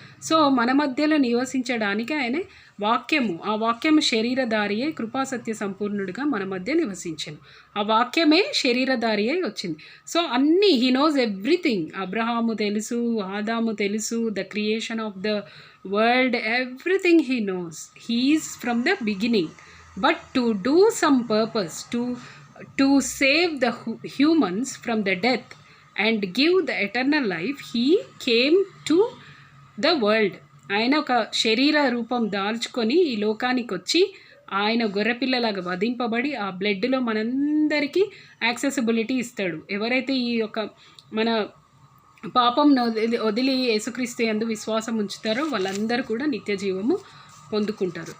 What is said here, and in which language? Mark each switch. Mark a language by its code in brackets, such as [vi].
[te] So మన మధ్యలో నివసించడానికి ఆయన వాక్యము, ఆ వాక్యము శరీరధారి అయి కృపాసత్య సంపూర్ణుడిగా మన మధ్య నివసించను. ఆ వాక్యమే శరీరధారి అయి వచ్చింది. సో అన్నీ [en] He knows everything. [te] అబ్రహాము తెలుసు, ఆదాము తెలుసు, [en] The creation of the world, everything he knows. He is from the beginning, but to do some purpose, to save the humans from the death and give the eternal life, he came to the world. [te] ఆయన ఒక శరీర రూపం దాల్చుకొని ఈ లోకానికి వచ్చి ఆయన గొర్రెపిల్లలాగా వధింపబడి ఆ బ్లడ్లో మనందరికీ యాక్సెసిబిలిటీ ఇస్తాడు. ఎవరైతే ఈ యొక్క మన పాపం వదిలి యేసుక్రీస్తు యందు విశ్వాసం ఉంచుతారో వాళ్ళందరూ కూడా నిత్య జీవము పొందుకుంటారు.